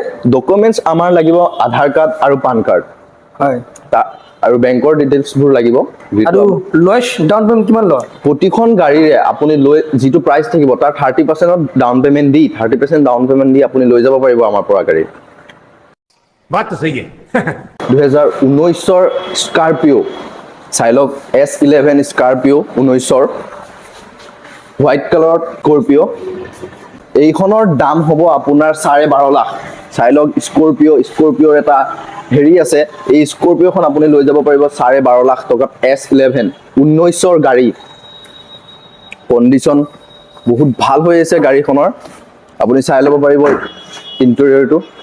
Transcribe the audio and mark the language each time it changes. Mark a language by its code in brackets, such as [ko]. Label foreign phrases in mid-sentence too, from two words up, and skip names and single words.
[as] ডকুমেন্টস আমাৰ লাগিব আধাৰ কাৰ্ড আৰু পান কাৰ্ড হয় আৰু বেংকৰ ডিটেইলছবোৰ লাগিব আৰু [en] lowest down payment [as] কিমান লয় প্ৰতিখন গাড়ীৰে আপুনি লৈ যিটো প্ৰাইচ থাকিব তাৰ 30% [en] down payment [as] দি 30% [en] down payment [as] দি আপুনি লৈ যাব পাৰিব আমাৰ পৰা গাড়ী [hi] बात तो सही है [as] 2019ৰ স্কৰপিঅ চাই লওক S11 স্কৰপিঅ 19ৰ হোৱাইট কালাৰত স্কৰপিঅ এইখনৰ দাম হ'ব আপোনাৰ 12.5 লাখ চাই লওক স্কৰপিঅ'ৰ এটা হেৰি আছে এই স্কৰপিঅ'খন আপুনি লৈ যাব পাৰিব 12.5 লাখ টকাত S11 19ৰ গাড়ী কণ্ডিশ্যন বহুত ভাল হৈ আছে গাড়ীখনৰ আপুনি চাই ল'ব পাৰিব ইণ্টেৰিয়ৰটো